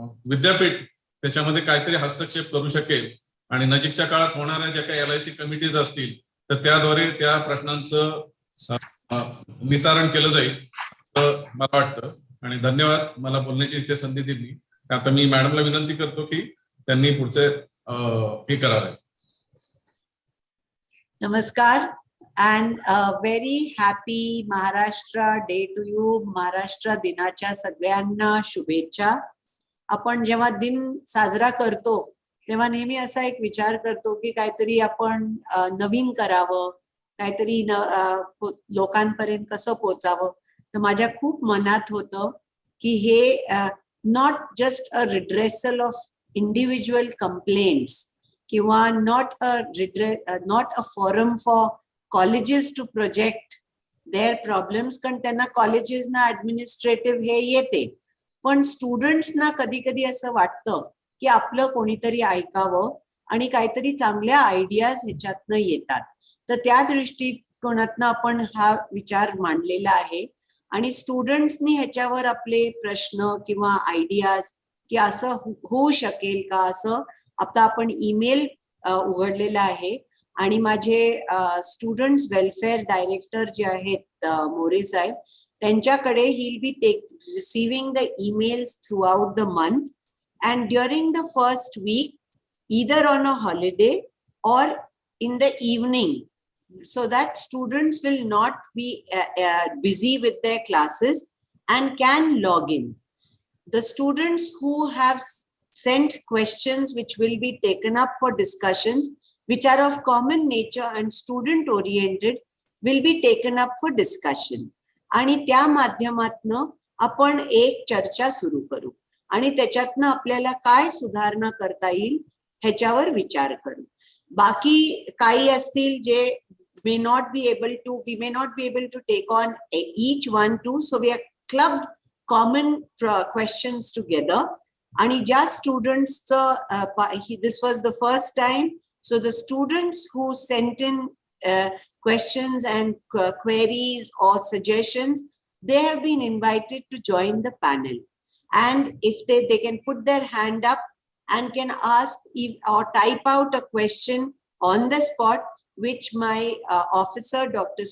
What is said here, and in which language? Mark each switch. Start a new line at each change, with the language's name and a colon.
Marathi: विद्यापीठ त्याच्यामध्ये काहीतरी हस्तक्षेप करू शकेल आणि नजीकच्या काळात होणाऱ्या ज्या काही LIC कमिटीज असतील तर त्याद्वारे त्या प्रश्नांचं निसारण केलं जाईल असं मला वाटतं. आणि धन्यवाद मला बोलण्याची इथे संधी दिली. आता मी मॅडमला विनंती करतो की त्यांनी पुढचे हे करावे.
English: नमस्कार and a very happy Maharashtra Day to you.
Marathi: Maharashtra दिनाच्या सगळ्यांना शुभेच्छा. आपण जेव्हा दिन साजरा करतो तेव्हा नेहमी असा एक विचार करतो की काहीतरी आपण नवीन करावं, काहीतरी लोकांपर्यंत कसं पोहोचावं. तर माझ्या खूप मनात होतं की हे
English: not just a redressal of individual complaints
Marathi: किंवा
English: not a forum for colleges to project their problems,
Marathi: कारण त्यांना कॉलेजेसना ऍडमिनिस्ट्रेटिव्ह हे येते, पण स्टुडंट्सना कधी कधी असं वाटतं की आपलं कोणीतरी ऐकावं आणि काहीतरी चांगल्या आयडियाज ह्याच्यातनं येतात. तर त्या दृष्टिकोनातनं आपण हा विचार मांडलेला आहे आणि स्टुडंट्सनी ह्याच्यावर आपले प्रश्न किंवा आयडियाज की असं होऊ शकेल का, असं आता आपण ईमेल उघडलेला आहे. आणि माझे स्टुडंट्स वेलफेअर डायरेक्टर जे आहेत मोरे साहेब, त्यांच्याकडे
English: he'll be receiving the emails throughout the month and during the first week either on a holiday or in the evening, so that students will not be busy with their classes and can log in. The students who have sent questions which will be taken up for discussions which are of common nature and student oriented will be taken up for discussion.
Marathi: आणि त्या माध्यमातनं आपण एक चर्चा सुरू करू आणि त्याच्यातनं आपल्याला काय सुधारणा करता येईल ह्याच्यावर विचार करू. बाकी काही असतील जे
English: we may not be able to take on each one too, so we are clubbed common questions together.
Marathi: आणि ज्या
English: students this was the first time, so the students who sent in questions and queries or suggestions, they have been invited to join the panel, and if they can put their hand up and can ask or type out a question on the spot, which my officer Dr.